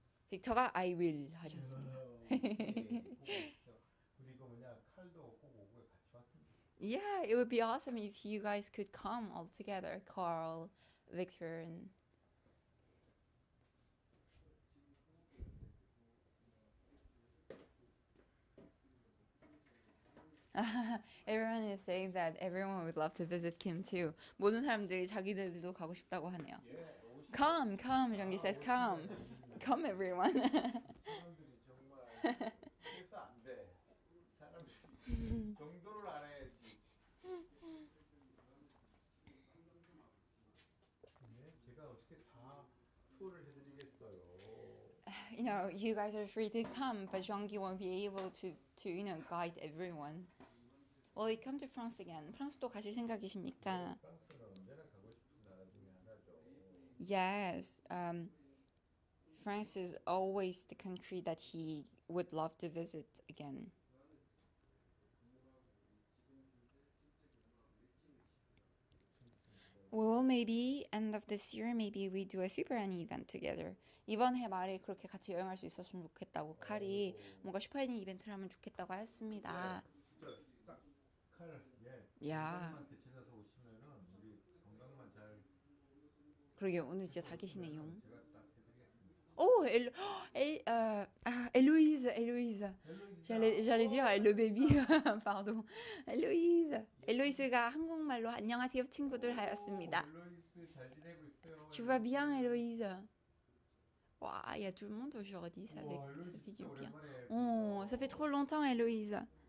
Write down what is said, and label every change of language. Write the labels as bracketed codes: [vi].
[ko] 빅터가 [en] I will [ko] 하셨습니다. 그리고 뭐냐 칼도 꼭 오고 같이 왔습니다. [en] Yeah, it would be awesome if you guys could come all together, Carl, Victor, and everyone is saying that everyone would love to visit Kim too. [ko] 모든 사람들이 자기들도 가고 싶다고 하네요. [en] Come, Jeonggi says, come everyone. [ko] 사람들이 정말 그래서 안 돼. 사람들이 정도를 알아야지. 숙소를 해드리겠어요. [en] You know, you guys are free to come, but Jean-Guy won't be able to guide everyone. Will you come to France again? [ko] 프랑스도 가실 생각이십니까? 프랑스는 언제나 가고 싶은 나라 중에 하나죠. [en] Yes. France is always the country that he would love to visit again. Well, maybe end of this year, maybe we do a super Annie event together. [ko] 이번 해 말에 그렇게 같이 여행할 수 있었으면 좋겠다고 칼이 뭔가 슈퍼 애니 이벤트를 하면 좋겠다고 했습니다. 진짜 딱칼 야. 건강만 되찾아서 오시면은 우리 건강만 잘 그러게요. 오늘 진짜 다 계시네요. 제가 딱 해드리겠습니다. [en] Oh, Héloïse, Héloïse. [fr] J'allais dire le baby, pardon. [ko] Héloïse가 한국말로 안녕하세요 친구들 하였습니다. 헬로이스 잘 지내고 있어요. [fr] Tu vas bien, Héloïse? Waouh, il y a tout le monde aujourd'hui, ça fait du bien. Oh, ça fait trop longtemps, Héloïse.